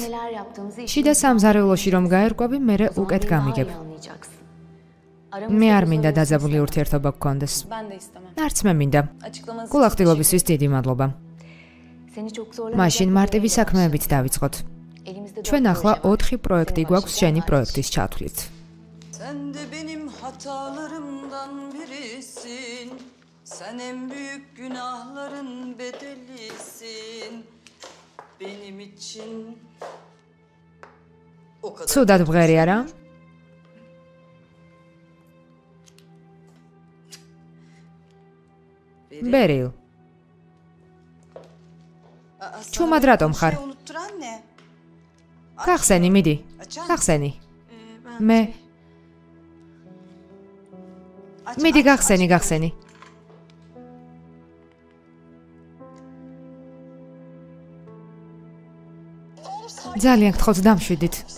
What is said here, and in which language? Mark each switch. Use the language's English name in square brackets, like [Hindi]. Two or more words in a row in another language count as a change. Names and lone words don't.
[Georgian] შიდა სამზარეულოში რომ გაერკვევი, მერე უკეთ გამიგებ. მე არ მინდა დაძაბული ურთიერთობა გქონდეს. არც მე მინდა. გულახდილობისთვის დიდი მადლობა. მაშინ მარტივი საქმეებით დავიწყოთ. ჩვენ ახლა 4 პროექტი გვაქვს შენი პროექტის ჩათვლით. [Turkish] Sen de benim hatalarımdan birisin. Sen en büyük günahların bedelisin. Benim için o kadar. [Georgian] Ცუდად ვღერი არა? Beril. ჩუმად რატომ ხარ. Გახსენი, მიდი. გახსენი. მე მიდი გახსენი. ძალიან გთხოვთ დამშვიდით.